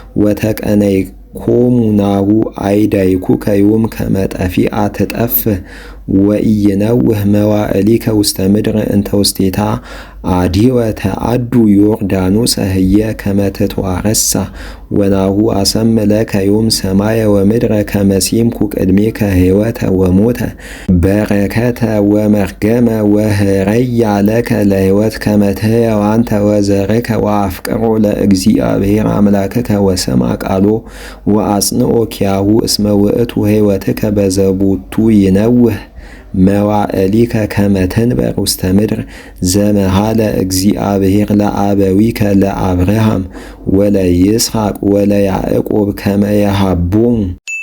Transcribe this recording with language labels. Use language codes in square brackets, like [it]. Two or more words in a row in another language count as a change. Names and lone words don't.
[gez] ወተቀነይኮሙ ናሁ አይዳይኩከ ዮም ከመ ጠፊአ ትጠፍእ ወኢይነውህ መዋዕሊከ ውስተ ምድር እንተ ውስቴታ አዲወ ተአዱ ዮርዳኖስ ህየ ከመ ትትዋረሳ ወናሁ አሰም ለከ ዮም ሰማየ ወምድረ ከመ ሴምኩ ቅድሜከ ሕይወተ ወሞተ በረከተ ወመርገመ ወህረያ ለከ ለሕይወት ከመ ትሕየው አንተ ወዘርከ ወአፍቅሮ ለእግዚአብሔር አምላክከ ወስማ ቃሎ ወአጽንኦ ኪያሁ እስመ ውእቱ ሕይወትከ በዘቦቱ ይነውህ መዋዕሊከ ከመ ትንበር ውስተ ምድር ዘመሃለ እግዚአብሔር ለአበዊከ ለአብርሃም ወለይስሐቅ ወለያዕቆብ ከመ የሃቦሙ